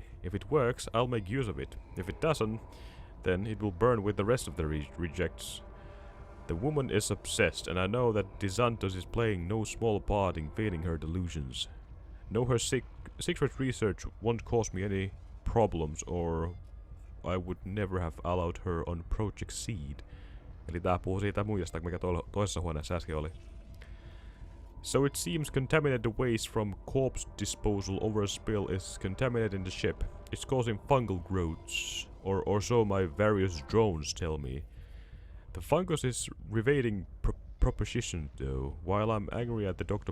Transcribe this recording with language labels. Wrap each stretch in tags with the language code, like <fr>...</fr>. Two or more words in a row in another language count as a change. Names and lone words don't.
<en>If it works, I'll make use of it. If it doesn't, then it will burn with the rest of the rejects. The woman is obsessed, and I know that DeSantos is playing no small part in feeding her delusions. No, her secret research won't cause me any problems, or I would never have allowed her on Project Seed.</en> <fi>Eli tää puhuu siitä muijasta, mikä toisessa huoneessa äsken oli.</fi> <en>So it seems contaminated waste from corpse disposal over a spill is contaminating the ship. It's causing fungal growths, or so my various drones tell me. The fungus is evading proposition though, while I'm angry at the Dr.</en>